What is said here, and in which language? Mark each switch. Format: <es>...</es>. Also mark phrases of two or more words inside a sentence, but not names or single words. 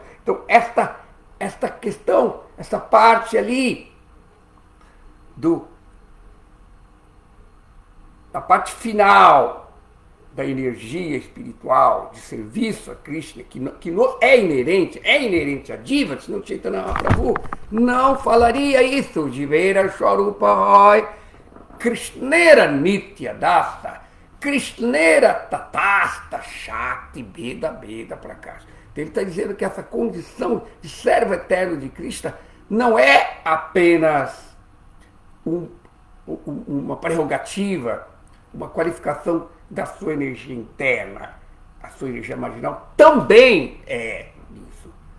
<pt>Então, esta questão, essa parte ali da parte final da energia espiritual de serviço a Krishna, que é inerente a Diva, senão Chaitanya Mahaprabhu não falaria isso.</pt> <bn>জীবের স্বরূপ হয় কৃষ্ণের নিত্য দাস, কৃষ্ণের তটস্থা শক্তি ভেদ প্রকাশ.</bn> <pt>Então ele está dizendo que essa condição de servo eterno de Krishna não é apenas uma prerrogativa, uma qualificação da sua energia interna, a sua energia marginal também é isso.</pt>